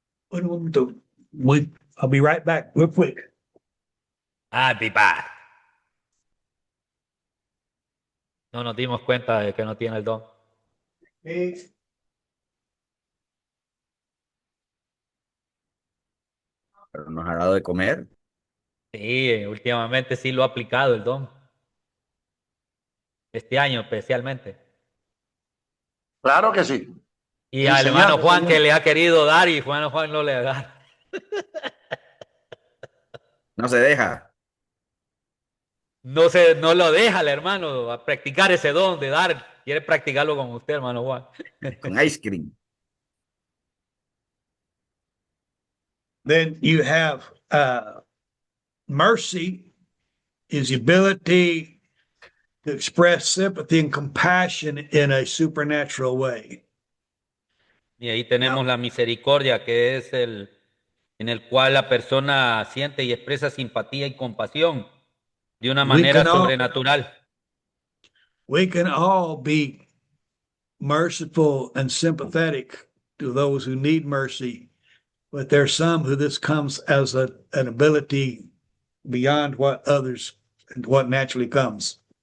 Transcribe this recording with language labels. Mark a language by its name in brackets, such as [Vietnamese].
[English] I'll be right back real quick. I'll be back. [Spanish] No nos dimos cuenta de que no tiene el don. Pero nos ha dado de comer. Sí, últimamente sí lo ha aplicado el don. Este año especialmente. Claro que sí. Y al hermano Juan que le ha querido dar y hermano Juan no le da. No se deja. No lo deja el hermano a practicar ese don de dar. Quiere practicarlo con usted, hermano Juan. Con ice cream. [English] Then you have mercy is the ability to express sympathy and compassion in a supernatural way. [Spanish] Y ahí tenemos la misericordia, que es el en el cual la persona siente y expresa simpatía y compasión de una manera sobrenatural. [English] We can all be merciful and sympathetic to those who need mercy, but there's some who this comes as an ability beyond what others and what naturally comes.